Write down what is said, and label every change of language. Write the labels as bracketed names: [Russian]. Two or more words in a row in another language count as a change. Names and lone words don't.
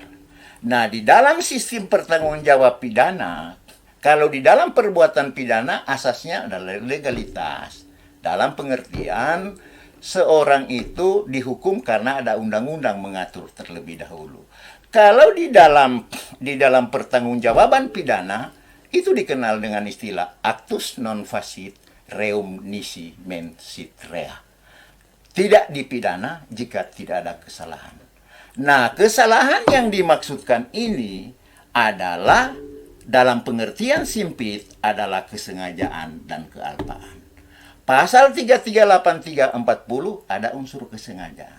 [Indonesian] Nah, di dalam sistem pertanggungjawab pidana, kalau di dalam perbuatan pidana asasnya adalah legalitas. Dalam pengertian seorang itu dihukum karena ada undang-undang mengatur terlebih dahulu. Kalau di dalam pertanggungjawaban pidana itu dikenal dengan istilah [Latin] actus non facit reum nisi mensit rea. [Indonesian] Tidak dipidana jika tidak ada kesalahan. Nah, kesalahan yang dimaksudkan ini adalah dalam pengertian sempit adalah kesengajaan dan kealpaan. Pasal 338, 340 ada unsur kesengajaan.